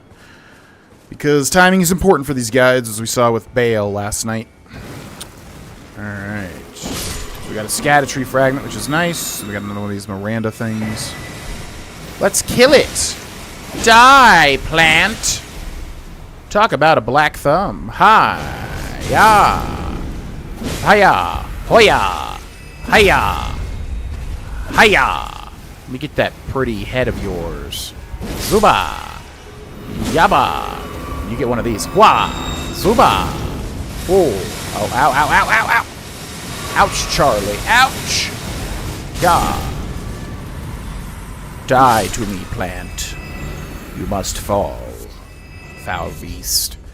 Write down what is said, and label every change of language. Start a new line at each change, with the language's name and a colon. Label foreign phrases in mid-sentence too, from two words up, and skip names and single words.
English: Because timing is important for these guides, as we saw with Bayle last night. Alright. We got a Scatter-Tree fragment, which is nice. We got another one of these Miranda things. Let's kill it. Die, plant. Talk about a black thumb. Hi-ya. Hi-ya. Hoya. Hi-ya. Hi-ya. Let me get that pretty head of yours. Zuba. Yaba. You get one of these. Wah. Zuba. Oh. Oh, ow, ow, ow, ow, ow. Ouch, Charlie. Ouch. Yeah. Die to me, plant. You must fall. Foul beast.